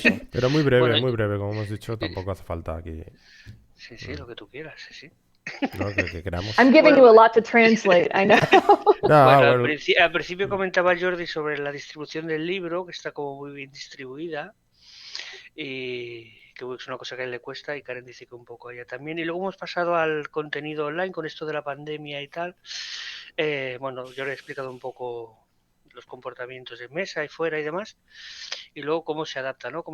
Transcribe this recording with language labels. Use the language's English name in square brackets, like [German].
[Spanish] Pero muy breve, como hemos dicho, tampoco hace falta aquí. Sí, lo que tú quieras, sí. No, que queramos. [English] I'm giving you a lot to translate, I know. [Spanish] Al principio comentaba Jordi sobre la distribución del libro, que está como muy bien distribuida, y que es una cosa que a él le cuesta, y Karen dice que un poco a ella también. Y luego hemos pasado al contenido online con esto de la pandemia y tal. Yo le he explicado un poco los comportamientos de mesa y fuera y demás, y luego cómo se adapta, ¿no?